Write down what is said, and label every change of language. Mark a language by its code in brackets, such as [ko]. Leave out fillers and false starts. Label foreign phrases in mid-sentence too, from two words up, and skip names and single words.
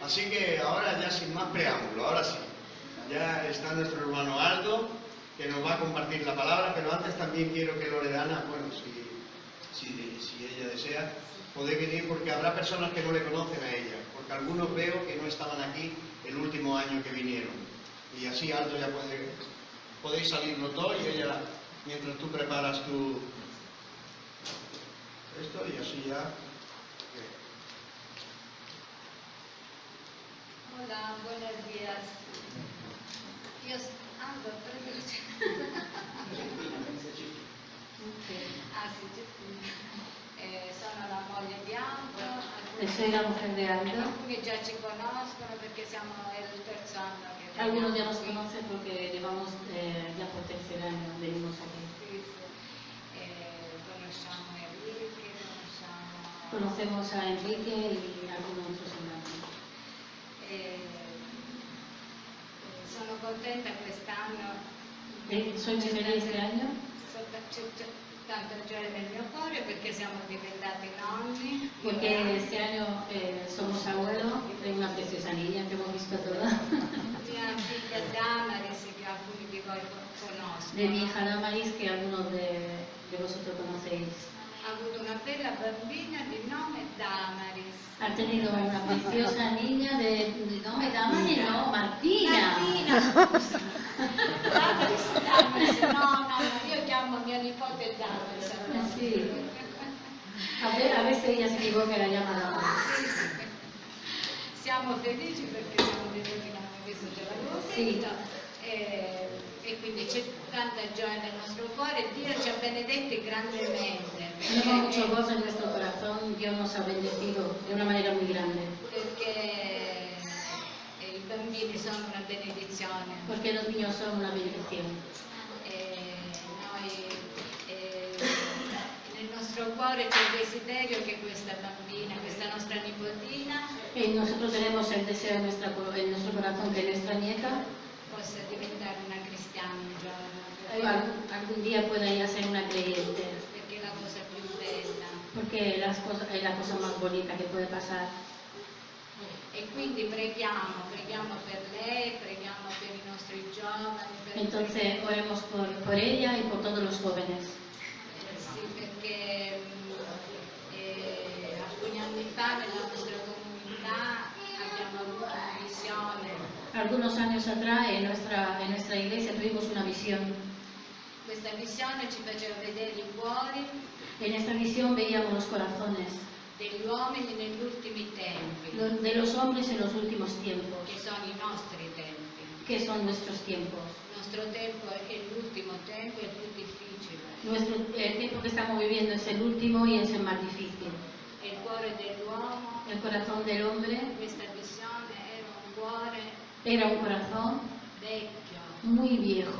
[es] Así que ahora ya sin más preámbulo, ahora sí, ya está nuestro hermano Aldo, que nos va a compartir la palabra, pero antes también quiero que Loredana, bueno, si ella desea, podéis venir porque habrá personas que no le conocen a ella, porque algunos veo que no estaban aquí el último año que vinieron, y así Aldo ya podéis salir los dos, y ella, mientras tú preparas esto, y así ya. Hola, buenos días. [it] Io Aldo, sono la moglie di Aldo. [es] Soy la mujer de Aldo. [it] Alcuni già ci conoscono perché è il terzo anno che [es] Algunos ya nos conocen porque llevamos ya por tercer año, venimos aquí. [it] Sì, sì. Conosciamo Enrique, [es] Conocemos a Enrique y a algunos otros hermanos. [it] Sono contenta quest'anno. [es] Soy muy feliz este año. [it] C'è tanta gioia nel mio cuore perché siamo diventati nonni. [es] Porque este año somos abuelos de una preciosa niña que hemos visto toda. [it] Mia figlia Damaris, che alcuni di voi conoscono. [es] De mi hija Damaris, que algunos de vosotros conocéis. [it] Ha avuto una bella bambina di nome Damaris. [es] Ha tenido una preciosa niña de nome Damaris, no, Martina. [it] Martina, scusa. Damaris, no, io chiamo mia nipote Damaris. [es] Sí. A veces ella se equivoca y la llama Damaris. [it] Sì, sì. Siamo felici perché siamo venuti in questo giorno. E quindi c'è tanta gioia nel nostro cuore, Dio ci ha benedetti grandemente. [es] Tenemos mucho gozo en nuestro corazón, Dios nos ha bendecido de una manera muy grande. [it] Perché i bambini sono una benedizione. [es] Porque los niños son una bendición. [it] Noi nel nostro nostro cuore c'è il desiderio che questa bambina, questa nostra nipotina, [es] Y nosotros tenemos el deseo en nuestro corazón que nuestra nieta [it] possa diventare una cristiana un giorno, [es] algún día pueda ir a ser una creyente, [it] perché è la cosa più bella. [es] porque es la cosa más bonita que puede pasar. [it] E quindi preghiamo per lei, preghiamo per i nostri giovani, [es] Entonces oremos por ella y por todos los jóvenes. [it] sì, perché alcuni anni fa nella nostra comunità abbiamo avuto una visione. [es] Algunos años atrás en nuestra iglesia tuvimos una visión. [it] Questa visione ci faceva vedere i cuori [es] En esta visión veíamos los corazones [it] degli uomini negli ultimi tempi, [es] de los hombres en los últimos tiempos, [it] che sono i nostri tempi. [es] que son nuestros tiempos. [it] Il nostro tempo è l'ultimo tempo, è il più difficile. [es] El tiempo que estamos viviendo es el último y es el más difícil. [it] E il cuore dell'uomo, [es] El corazón del hombre [it] questa visione era un cuore [es] era un corazón [it] vecchio, [es] muy viejo,